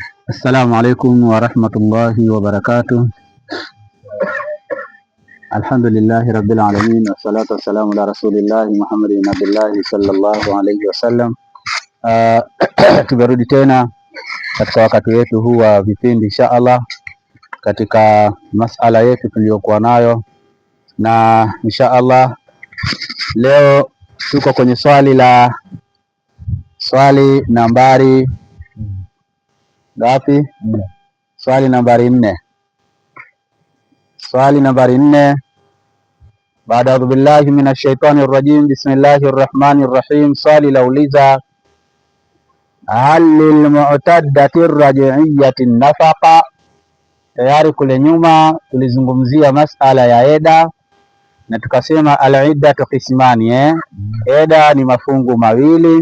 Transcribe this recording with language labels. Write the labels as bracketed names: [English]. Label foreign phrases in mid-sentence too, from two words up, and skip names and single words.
[Arabic] السلام عليكم ورحمة الله وبركاته. الحمد لله رب العالمين، والصلاة والسلام على رسول الله محمد عبد الله صلى الله عليه وسلم. [Swahili] Tumerudi tena katika wakati wetu huu wa vipindi [Arabic] إن شاء الله, [Swahili] katika masala yetu tuliyokuwa nayo, na [Arabic] إن شاء الله [Swahili] leo tuko kwenye swali nambari ngapi? Swali nambari 4. Swali nambari 4. [Arabic] Baada أعوذ بالله من الشيطان الرجيم، بسم الله الرحمن الرحيم. [Swahili] Swali lauliza, [Arabic] هل للمعتدة الرجعية نفقة. [Swahili] Tayari kule nyuma tulizungumzia masala ya eda na tukasema [Arabic] العدة قسمان. [Swahili] Eda ni mafungu mawili.